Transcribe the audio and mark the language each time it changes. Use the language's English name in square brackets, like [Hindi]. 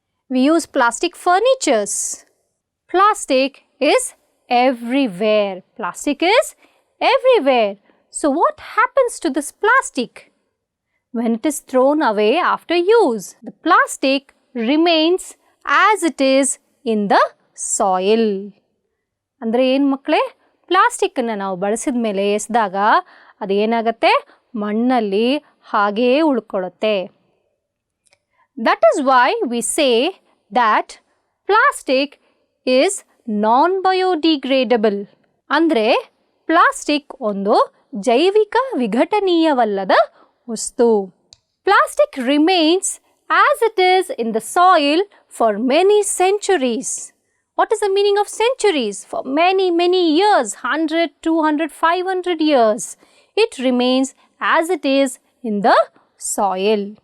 [English] We use plastic furnitures. Plastic is everywhere. Plastic is everywhere. So what happens to this plastic? When it is thrown away after use, the plastic remains as it is in the soil. [Kannada] ಅಂದರೆ ಏನು ಮಕ್ಕಳೇ, ಪ್ಲಾಸ್ಟಿಕ್ಕನ್ನು ನಾವು ಬಳಸಿದ ಮೇಲೆ ಎಸೆದಾಗ ಅದು ಏನಾಗುತ್ತೆ, ಮಣ್ಣಲ್ಲಿ ಹಾಗೇ ಉಳ್ಕೊಳ್ಳುತ್ತೆ. [English] That is why we say that plastic is non-biodegradable. [Kannada] ಅಂದರೆ ಪ್ಲಾಸ್ಟಿಕ್ ಒಂದು ಜೈವಿಕ ವಿಘಟನೀಯವಲ್ಲದ ವಸ್ತು. [English] Plastic remains as it is in the soil for many centuries. What is the meaning of centuries? For many years, 100, 200, 500 years. It remains as it is in the soil.